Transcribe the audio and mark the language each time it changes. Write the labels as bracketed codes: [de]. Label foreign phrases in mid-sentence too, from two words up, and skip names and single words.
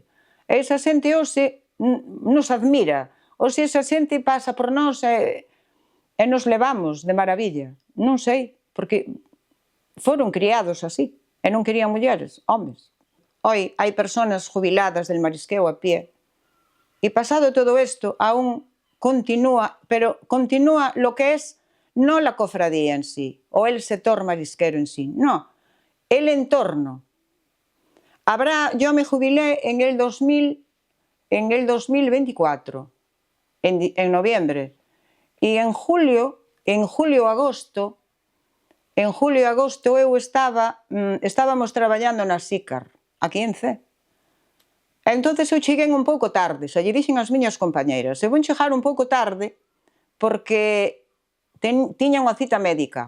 [gl] E esa xente hoxe nos admira, hoxe esa xente pasa por nós e nos levamos de maravilla. Non sei, porque foron criados así, e non querían mulleres, homes. [es] Hoy [gl] hai persoas [es] jubiladas del marisqueo a pie, [gl] e pasado todo isto, [es] aún continúa, pero continúa lo que es no la cofradía en sí, o el sector marisquero en sí, no, el entorno. Yo me jubilé en el 2024, en noviembre, y en julio, [gl] agosto, eu estábamos traballando na SICAR, aquí en C. Entonces eu cheguei un pouco tarde, xa lle dixen ás miñas compañeiras, eu vou chegar un pouco tarde porque tiña unha cita médica.